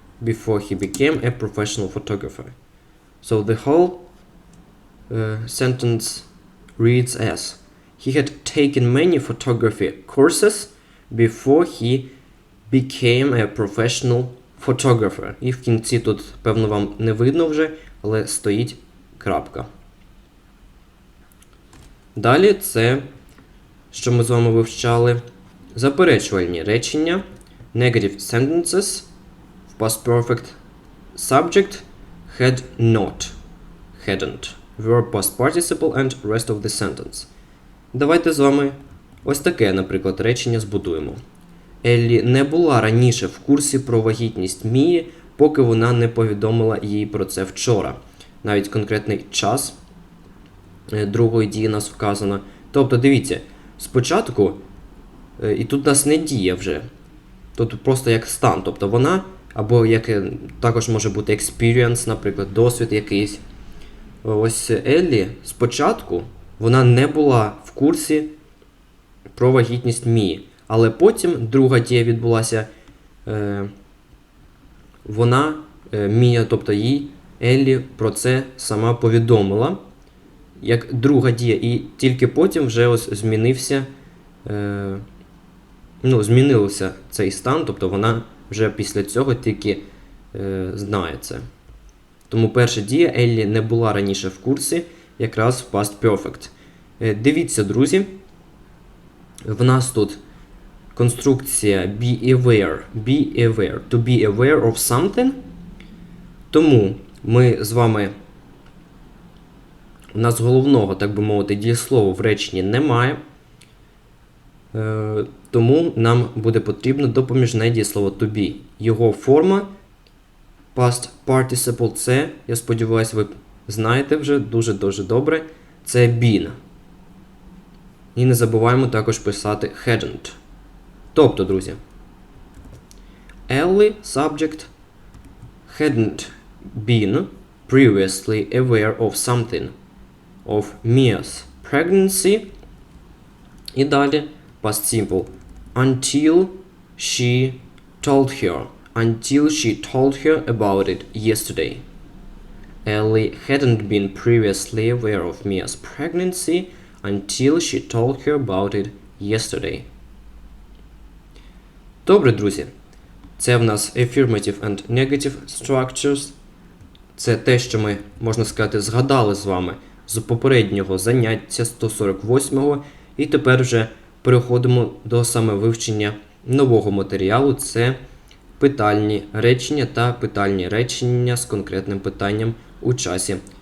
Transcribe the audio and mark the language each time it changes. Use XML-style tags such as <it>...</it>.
<en>Before he became a professional photographer. So the whole sentence reads as, he had taken many photography courses before he became a professional photographer.</en> <uk>І в кінці тут, певно, вам не видно вже, але стоїть крапка. Далі це, що ми з вами вивчали, заперечувальні речення,</uk> <en>negative sentences, в past perfect subject, had not, hadn't, verb past participle and rest of the sentence.</en> <uk>Давайте з вами ось таке, наприклад, речення збудуємо. Еллі не була раніше в курсі про вагітність Мії, поки вона не повідомила їй про це вчора. Навіть конкретний час другої дії нас вказано. Тобто, дивіться, спочатку, і тут у нас не діє вже. Тут просто як стан, тобто вона, або як також може бути experience, наприклад, досвід якийсь. Ось Еллі спочатку вона не була в курсі про вагітність Мії. Але потім друга дія відбулася, вона, Мія, тобто їй, Еллі про це сама повідомила, як друга дія. І тільки потім вже ось змінився цей стан, тобто вона вже після цього тільки знає це. Тому перша дія Еллі не була раніше в курсі, якраз в Past Perfect. Дивіться, друзі, в нас тут конструкція be aware,</uk> <en>to be aware of something.</en> <uk>Тому ми з вами, у нас головного, так би мовити, дієслова в реченні немає. Тому нам буде потрібно допоміжне дієслово to be. Його форма past participle це, я сподіваюся, ви знаєте вже дуже-дуже добре, це been. І не забуваємо також писати hadn't. Тобто, друзі,</uk> <en>Ellie, subject, hadn't been previously aware of something, of Mia's pregnancy.</en> <uk>І далі</uk> <en>past simple, until she told her about it yesterday. Ellie hadn't been previously aware of Mia's pregnancy until she told her about it yesterday.</en> <uk>Добре, друзі. Це в нас</uk> <en>affirmative and negative structures.</en> <uk>Це те, що ми, можна сказати, згадали з вами з попереднього заняття 148-го. І тепер вже переходимо до саме вивчення нового матеріалу. Це питальні речення та питальні речення з конкретним питанням у часі.</uk>